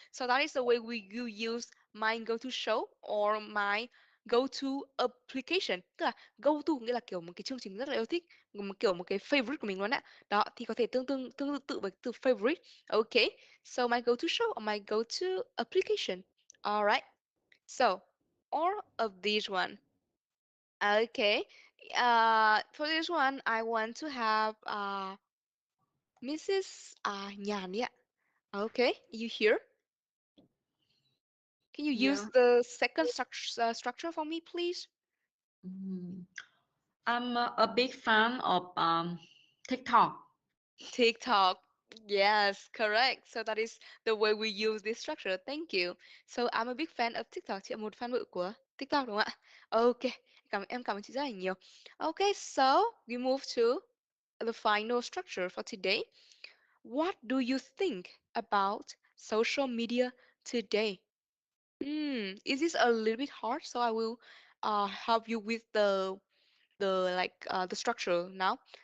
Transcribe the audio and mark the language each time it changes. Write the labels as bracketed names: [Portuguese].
[English] So that is the way you use my go-to show or my go-to application. [Vietnamese] Tức là go-to nghĩa là kiểu một cái chương trình rất là yêu thích, kiểu một cái favorite của mình luôn ạ. Đó thì có thể tương tự với từ favorite. [English] Okay. So my go-to show or my go-to application. All right. So, all of these one. Okay. For this one, I want to have Mrs. Nhan. Yeah. Okay. You here? Can you use Yeah. the second structure for me, please? I'm a big fan of TikTok. TikTok. Yes, correct. So that is the way we use this structure. Thank you. So I'm a big fan of TikTok. [Vietnamese] Chị là một fan bự của TikTok đúng không ạ? [English] Okay. [Vietnamese] Em cảm ơn chị rất là nhiều. [English] Okay, so we move to the final structure for today. What do you think about social media today? Is this a little bit hard? So I will help you with the structure now.